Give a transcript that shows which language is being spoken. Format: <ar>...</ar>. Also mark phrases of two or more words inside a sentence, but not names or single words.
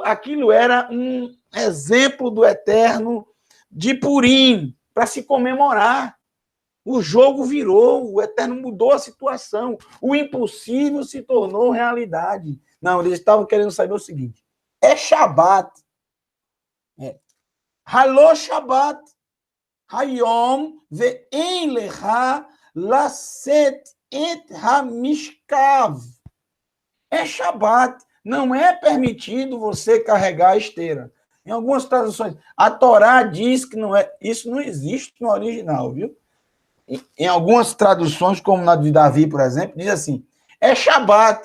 <pt>Aquilo era um exemplo do Eterno de Purim, para se comemorar. O jogo virou, o Eterno mudou a situação. O impossível se tornou realidade. Não, eles estavam querendo saber o seguinte. É Shabat.</pt> <he>Haló Shabat. Hayom ve'en lecha laset et hamishkav.</he> <pt>É Shabat. Não é permitido você carregar a esteira. Em algumas traduções, a Torá diz que não é. Isso não existe no original, viu? Em algumas traduções, como na de Davi, por exemplo, diz assim, é Shabat.</pt>